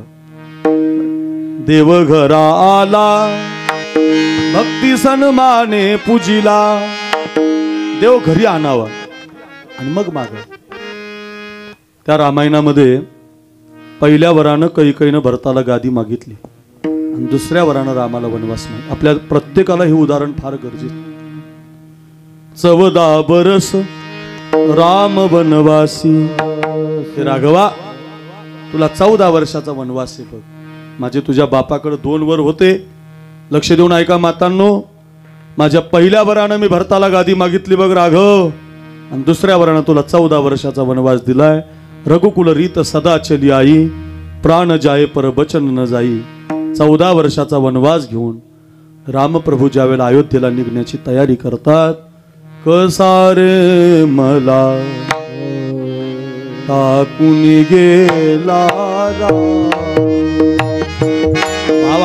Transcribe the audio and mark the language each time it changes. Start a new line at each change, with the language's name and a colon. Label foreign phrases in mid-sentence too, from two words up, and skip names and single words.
Marathi: देव घरा आला भक्ती सन्माने पूजिला, देव घरी आणावा आणि मग मागाव. त्या रामायणामध्ये पहिल्या वरानं कैकेयीनं भरताला गादी मागितली आणि दुसऱ्या वरानं रामाला वनवास नाही. आपल्या प्रत्येकाला हे उदाहरण फार गरजेचं. 14
Hindi: बरस राम वनवासी,
Marathi: हे राघवा तुला 14 वर्षाचा वनवास आहे बघ. माझे तुझ्या बापाकडे 2 वर होते. लक्ष देऊन ऐका मातांनो, माझ्या पहिल्या वरानं मी भरताला गादी मागितली बघ राघव, आणि दुसऱ्या वरानं तुला 14 वर्षाचा वनवास दिलाय.
Hindi: रघुकुल रीत सदा चली आई, प्राण जाये पर बचन न जाई.
Marathi: 14 वर्षाचा वनवास घेऊन रामप्रभू ज्यावेळेला अयोध्येला निघण्याची तयारी करतात, कसा रे मला टाकून गेला भाव.